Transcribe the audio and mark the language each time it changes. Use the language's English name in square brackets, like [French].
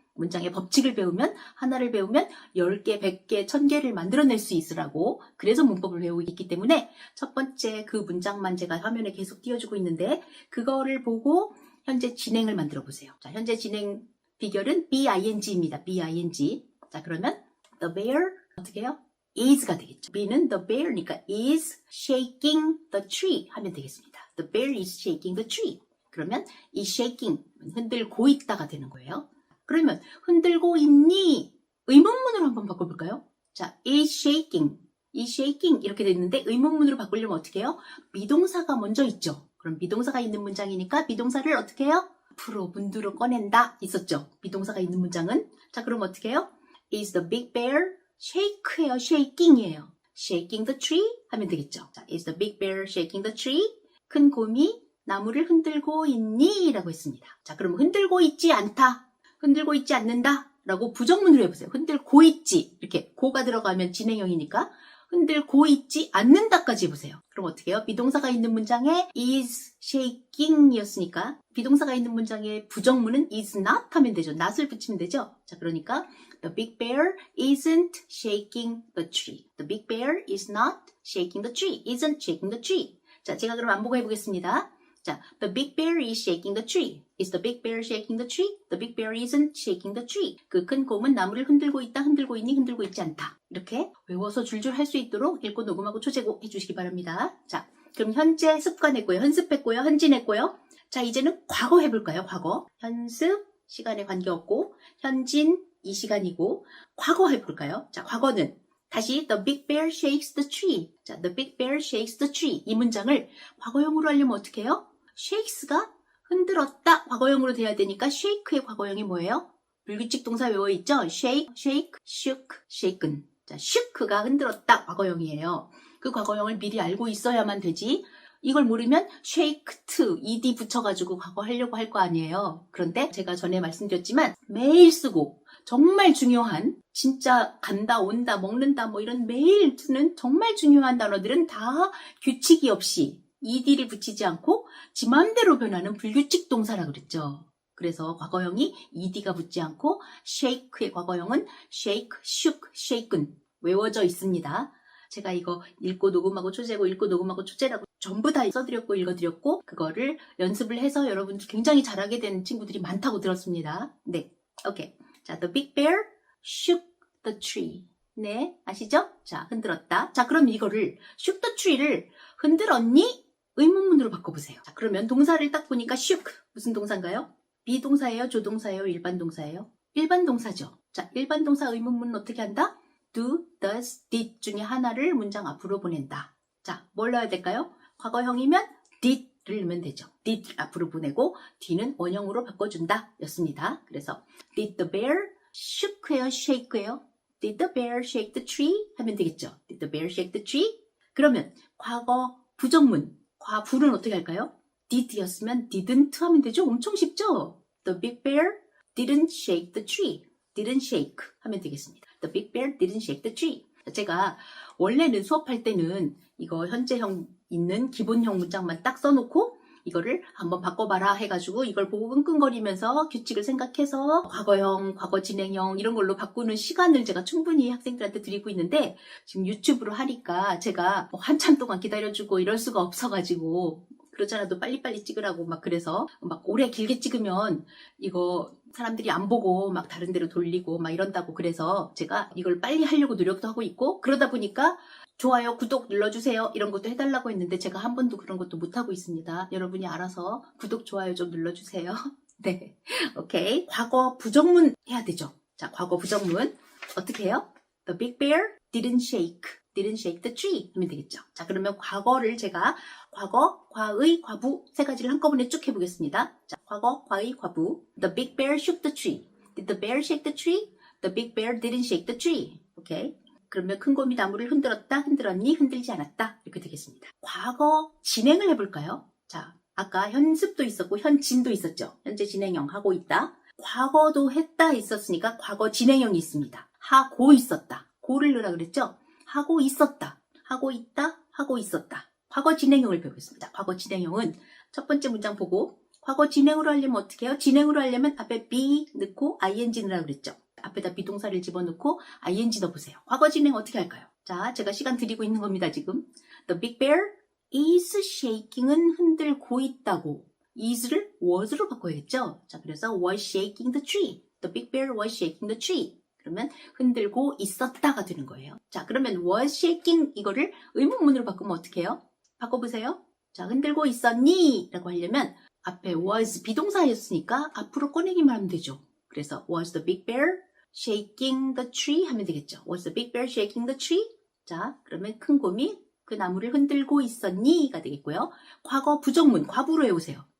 [Korean] 문장의 법칙을 배우면 하나를 배우면 10개, 100개, 1000개를 만들어낼 수 있으라고 그래서 문법을 배우고 있기 때문에 첫 번째 그 문장만 제가 화면에 계속 띄워주고 있는데 그거를 보고 현재 진행을 만들어 보세요. 자, 현재 진행 비결은 BING입니다. [English] BING. [Korean] 자, 그러면 [English] the bear [Korean] 어떻게 해요? is가 되겠죠. B는 [English] the bear니까 is shaking the tree [Korean] 하면 되겠습니다. [English] The bear is shaking the tree. [Korean] 그러면 이 shaking 흔들고 있다가 되는 거예요. 그러면 흔들고 있니? 의문문으로 한번 바꿔볼까요? 자, is shaking 이렇게 됐는데 의문문으로 바꾸려면 어떻게 해요? 비동사가 먼저 있죠. 그럼 비동사가 있는 문장이니까 비동사를 어떻게 해요? 앞으로 문두로 꺼낸다 있었죠. 비동사가 있는 문장은 자, 그럼 어떻게 해요? [English] Is the big bear shake예요, shaking이에요. Shaking the tree [Korean] 하면 되겠죠. [English] 자, is the big bear shaking the tree? [Korean] 큰 곰이 나무를 흔들고 있니? 라고 했습니다. 자, 그럼 흔들고 있지 않다. 흔들고 있지 않는다 라고 부정문으로 해보세요. 흔들고 있지 이렇게 고가 들어가면 진행형이니까 흔들고 있지 않는다까지 해보세요. 그럼 어떻게 해요? 비동사가 있는 문장에 [English] is shaking [Korean] 이었으니까 비동사가 있는 문장에 부정문은 [English] is not [Korean] 하면 되죠. not을 붙이면 되죠. 자, 그러니까 [English] the big bear isn't shaking the tree. The big bear is not shaking the tree. isn't shaking the tree. [Korean] 자, 제가 그럼 안보고 해보겠습니다. [English] 자, the big bear is shaking the tree. Is the big bear shaking the tree? The big bear isn't shaking the tree. [Korean] 그 큰 곰은 나무를 흔들고 있다, 흔들고 있니, 흔들고 있지 않다. 이렇게 외워서 줄줄 할 수 있도록 읽고 녹음하고 초제고 해주시기 바랍니다. 자, 그럼 현재 습관했고요, 현습했고요, 현진했고요. 자, 이제는 과거 해볼까요? 과거. 현습, 시간에 관계없고, 현진, 이 시간이고, 과거 해볼까요? 자, 과거는 다시 [English] the big bear shakes the tree. 자, the big bear shakes the tree. [Korean] 이 문장을 과거형으로 하려면 어떻게 해요? shakes가 흔들었다 과거형으로 돼야 되니까 shake의 과거형이 뭐예요? 불규칙 동사 외워있죠? [English] shake, shake, shook, shaken. [Korean] 자, shook가 흔들었다 과거형이에요. 그 과거형을 미리 알고 있어야만 되지. 이걸 모르면 shaked, ed 붙여가지고 과거 하려고 할 거 아니에요. 그런데 제가 전에 말씀드렸지만 매일 쓰고 정말 중요한 진짜 간다 온다 먹는다 뭐 이런 매일 쓰는 정말 중요한 단어들은 다 규칙이 없이 ed를 붙이지 않고 지 맘대로 변하는 불규칙 동사라 그랬죠. 그래서 과거형이 ed가 붙지 않고 shake의 과거형은 shake, shook, shaken 외워져 있습니다. 제가 이거 읽고 녹음하고 초제고 읽고 녹음하고 초제라고 전부 다 써드렸고 읽어드렸고 그거를 연습을 해서 여러분들 굉장히 잘하게 된 친구들이 많다고 들었습니다. 네, 오케이. [English] 자, the big bear shook the tree. [Korean] 네, 아시죠? 자, 흔들었다. 자, 그럼 이거를 [English] shook the tree [Korean] 를 흔들었니? 의문문으로 바꿔보세요. 자, 그러면 동사를 딱 보니까 shook 무슨 동사인가요? 비동사예요? 조동사예요? 일반 동사예요? 일반 동사죠. 자, 일반 동사 의문문은 어떻게 한다? do, does, did 중에 하나를 문장 앞으로 보낸다. 자, 뭘 넣어야 될까요? 과거형이면 did를 넣으면 되죠. did 앞으로 보내고 d는 원형으로 바꿔준다 였습니다. 그래서 [English] did the bear [Korean] shook해요? shake해요? [English] did the bear shake the tree? [Korean] 하면 되겠죠. [English] did the bear shake the tree? [Korean] 그러면 과거 부정문, 과부는 어떻게 할까요? did였으면 didn't 하면 되죠. 엄청 쉽죠? [English] The big bear didn't shake the tree. [Korean] didn't shake 하면 되겠습니다. [English] The big bear didn't shake the tree. [Korean] 제가 원래는 수업할 때는 이거 현재형 있는 기본형 문장만 딱 써놓고 이거를 한번 바꿔봐라 해가지고 이걸 보고 끙끙거리면서 규칙을 생각해서 과거형, 과거 진행형 이런 걸로 바꾸는 시간을 제가 충분히 학생들한테 드리고 있는데 지금 유튜브로 하니까 제가 한참 동안 기다려주고 이럴 수가 없어가지고 그렇잖아도 빨리빨리 찍으라고 막 그래서 막 오래 길게 찍으면 이거 사람들이 안 보고 막 다른 데로 돌리고 막 이런다고 그래서 제가 이걸 빨리 하려고 노력도 하고 있고 그러다 보니까 좋아요, 구독 눌러주세요 이런 것도 해달라고 했는데 제가 한 번도 그런 것도 못하고 있습니다. 여러분이 알아서 구독, 좋아요 좀 눌러주세요. 네, 오케이. 과거 부정문 해야 되죠. 자, 과거 부정문 어떻게 해요? [English] The big bear didn't shake the tree [Korean] 하면 되겠죠. 자, 그러면 과거를 제가 과거, 과의, 과부 세 가지를 한꺼번에 쭉 해보겠습니다. 자, 과거, 과의, 과부. [English] The big bear shook the tree. Did the bear shake the tree? The big bear didn't shake the tree. [Korean] 오케이. 그러면 큰 곰이 나무를 흔들었다, 흔들었니, 흔들지 않았다 이렇게 되겠습니다. 과거 진행을 해볼까요? 자, 아까 현습도 있었고 현진도 있었죠. 현재 진행형 하고 있다. 과거도 했다 있었으니까 과거 진행형이 있습니다. 하고 있었다. 고를 넣으라 그랬죠? 하고 있었다. 하고 있다. 하고 있었다. 과거 진행형을 배우겠습니다. 과거 진행형은 첫 번째 문장 보고 과거 진행으로 하려면 어떻게 해요? 진행으로 하려면 앞에 be 넣고 ing 넣으라 그랬죠. 앞에다 비동사를 집어넣고 ing 넣어보세요. 과거 진행 어떻게 할까요? 자, 제가 시간 드리고 있는 겁니다, 지금. [English] The big bear is shaking은 [Korean] 흔들고 있다고. is를 was로 바꿔야겠죠? 자, 그래서 [English] was shaking the tree. The big bear was shaking the tree. [Korean] 그러면 흔들고 있었다가 되는 거예요. 자, 그러면 was shaking 이거를 의문문으로 바꾸면 어떻게 해요? 바꿔보세요. 자, 흔들고 있었니? 라고 하려면 앞에 was 비동사였으니까 앞으로 꺼내기만 하면 되죠. 그래서 [English] was the big bear shaking the tree [Korean] 하면 되겠죠. [English] Was the big bear shaking the tree? [Korean] 자, 그러면 큰 곰이 그 나무를 흔들고 있었니?가 되겠고요. 과거 부정문, 과부로 해오세요.